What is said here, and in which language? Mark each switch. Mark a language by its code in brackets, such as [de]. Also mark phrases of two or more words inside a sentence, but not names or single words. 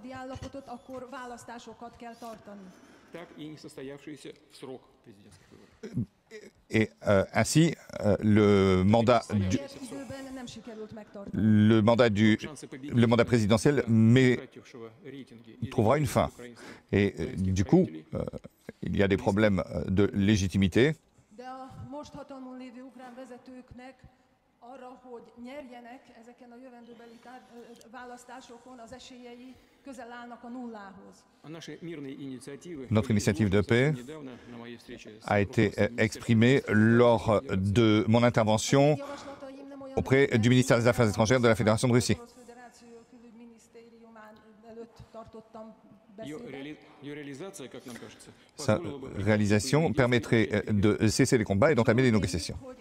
[fr] Et ainsi, le mandat présidentiel trouvera une fin. Et du coup, il y a des problèmes de légitimité. [hu] arra, hogy nyerjenek ezeken a jövendőbeli választásokon, az esélyei közel állnak a nullához. [fr] Notre initiative de paix a été exprimée lors de mon intervention auprès du ministère des Affaires étrangères de la Fédération de Russie. Sa réalisation permettrait de cesser les combats et d'entamer les négociations.